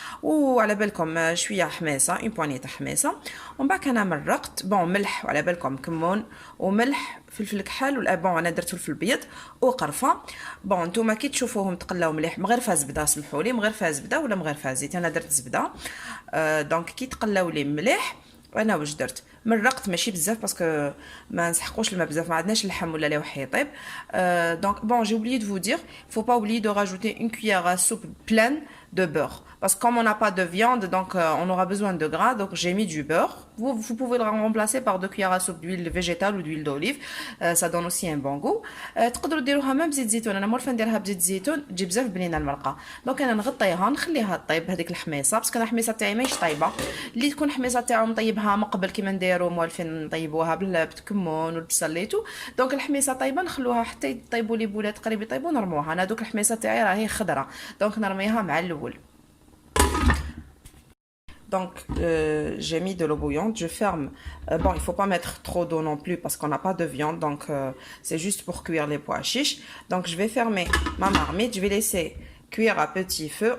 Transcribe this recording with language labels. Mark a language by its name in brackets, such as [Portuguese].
[Arabic] وعلى بالكم شويه حميصه اون بواني تاع حميصه ومن بعد انا مرقت بون ملح وعلى بالكم كمون وملح فلفل كحل ولا بون انا درت فلفل ابيض وقرفه. بون نتوما كي تشوفوهم تقلاو مليح مغرفه زبده سمحوا لي مغرفه زبده ولا مغرفه زيت انا درت زبده. دونك كي تقلاو لي مليح وانا واش درت مرقت ماشي بزاف باسكو ما نسحقوش الماء بزاف ما عندناش اللحم ولا لا وحي يطيب. [French] دونك بون جي oublié de vous dire faut pas oublier de rajouter une cuillère à soupe pleine de beurre parce que comme on n'a pas de viande donc on aura besoin de gras donc j'ai mis du beurre. Vous pouvez le remplacer par 2 cuillères à soupe d'huile végétale ou d'huile d'olive ça donne aussi un bon goût. [Arabic] تقدروا ديروها ميم بزيت زيتون انا مولفه نديرها بزيت زيتون تجي بزاف بنينه المرقه. دونك انا نغطيها نخليها طيب هذيك الحميصه باسكو انا الحميصه تاعي ماهيش طايبه اللي تكون الحميصه تاعو مطيبها من قبل كيما نديروا مولفين نطيبوها بالكمون والبصل ليتو. دونك الحميصه طايبه نخلوها حتى يطيبوا لي بولات قريب يطيبوا نرموها. انا دوك الحميصه تاعي راهي خضره دونك نرميها مع الاول. [French] Donc, j'ai mis de l'eau bouillante, je ferme. Bon, il faut pas mettre trop d'eau non plus parce qu'on n'a pas de viande, donc c'est juste pour cuire les pois chiches. Donc, je vais fermer ma marmite, je vais laisser cuire à petit feu.